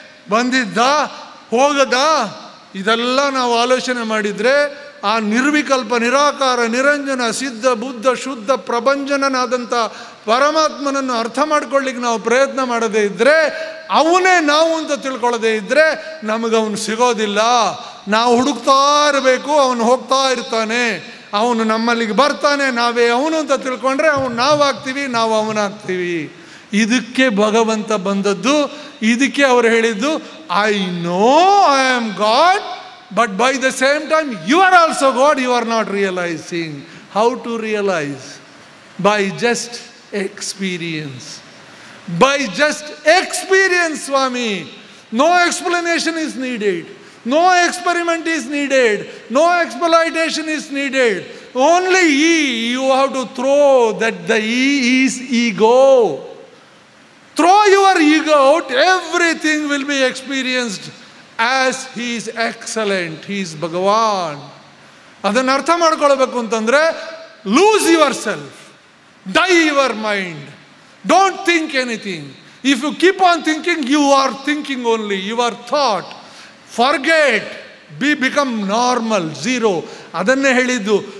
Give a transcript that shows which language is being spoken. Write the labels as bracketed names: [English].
[Kannada] ಬಂದಿದ್ದ ಹೋಗದ ಇದೆಲ್ಲ ನಾವು ಆಲೋಚನೆ ಮಾಡಿದರೆ ಆ ನಿರ್ವಿಕಲ್ಪ ನಿರಾಕಾರ ನಿರಂಜನ ಸಿದ್ಧ ಬುದ್ಧ ಶುದ್ಧ ಪ್ರಭಂಜನನಾದಂಥ ಪರಮಾತ್ಮನನ್ನು ಅರ್ಥ ಮಾಡ್ಕೊಳ್ಳಿಕ್ಕೆ ನಾವು ಪ್ರಯತ್ನ ಮಾಡದೇ ಇದ್ದರೆ, ಅವನೇ ನಾವು ಅಂತ ತಿಳ್ಕೊಳ್ಳೋದೇ ಇದ್ದರೆ ನಮಗವನು ಸಿಗೋದಿಲ್ಲ. ನಾವು ಹುಡುಕ್ತಾ ಇರಬೇಕು. ಅವನು ಹೋಗ್ತಾ ಇರ್ತಾನೆ, ಅವನು ನಮ್ಮಲ್ಲಿಗೆ ಬರ್ತಾನೆ. ನಾವೇ ಅವನು ಅಂತ ತಿಳ್ಕೊಂಡ್ರೆ ಅವನು ನಾವಾಗ್ತೀವಿ, ನಾವು ಅವನಾಗ್ತೀವಿ. ಇದಕ್ಕೆ ಭಗವಂತ ಬಂದದ್ದು. ಇದಕ್ಕೆ ಅವರು ಹೇಳಿದ್ದು, [English] I know I am God, but by the same time you are also God. You are not realizing. How to realize? By just experience. By just experience, Swami. No explanation is needed. No experiment is needed. No exploitation is needed. Only you have to throw that the is ego. Throw your ego out, everything will be experienced as he is excellent. He is Bhagavan. [Kannada] ಅದನ್ನು ಅರ್ಥ ಮಾಡ್ಕೊಳ್ಬೇಕು ಅಂತಂದರೆ, [English] Lose yourself, die your mind, don't think anything. If you keep on thinking, you are thinking only. Your thought forget, become normal, zero. [Kannada] ಅದನ್ನೇ ಹೇಳಿದ್ದು.